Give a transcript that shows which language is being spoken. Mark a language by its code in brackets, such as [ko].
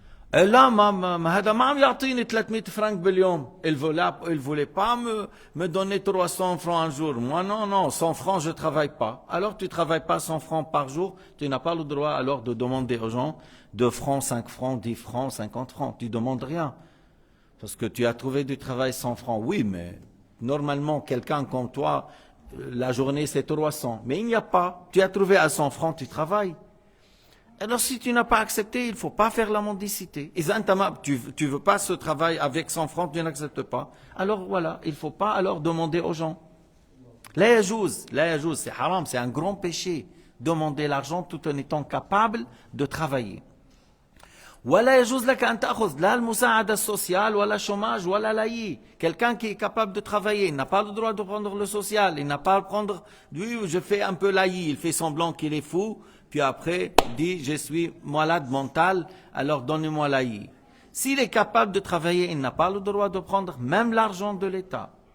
[fr] Et là, [ar] هذا ما عم يعطيني 300 francs باليوم. [fr] Il voulait pas me donner 300 francs un jour. Moi, non, 100 francs, je travaille pas. Alors, tu travailles pas 100 francs par jour, tu n'as pas le droit alors de demander aux gens 2 francs, 5 francs, 10 francs, 50 francs. Tu demandes rien. Parce que tu as trouvé du travail 100 francs. Oui, mais normalement, quelqu'un comme toi, la journée c'est 300. Mais il n'y a pas. Tu as trouvé à 100 francs, tu travailles. Alors si tu n'as pas accepté, il ne faut pas faire la mendicité. Tu ne veux pas ce travail avec 100 francs, tu n'acceptes pas. Alors voilà, il ne faut pas alors demander aux gens. [ar] La yajouz, [fr] c'est haram, c'est un grand péché. Demander l'argent tout en étant capable de travailler. [ar] ولا يجوز لك أن تأخذ لا المساعدة sociale ولا chômage ولا l'AI. [fr] Quelqu'un qui est capable de travailler, il n'a pas le droit de prendre le social, il n'a pas le droit de prendre, oui, je fais un peu l'AI, il fait semblant qu'il est fou, puis après, il dit, je suis malade mental, alors donnez-moi l'AI. S'il est capable de travailler, il n'a pas le droit de prendre même l'argent de l'État.